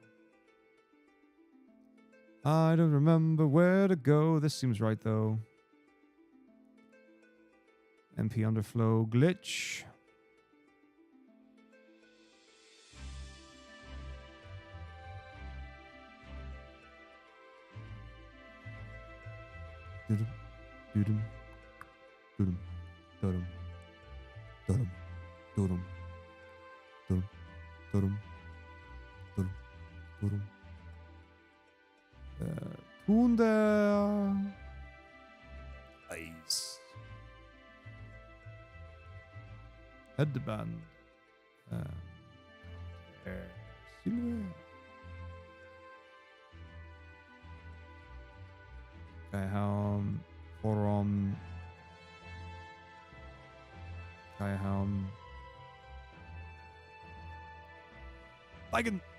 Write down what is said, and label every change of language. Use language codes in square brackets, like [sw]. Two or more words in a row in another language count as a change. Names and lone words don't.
[en] I don't remember where to go. This seems right though. MP underflow glitch. Dudum, dudum, dudum, dudum, dudum, dudum, dudum, dudum, dudum, dudum. [de] Tun der Eis. [en] Headband. Silver. [de] Geheim. Forum. Geheim. [en] Bacon.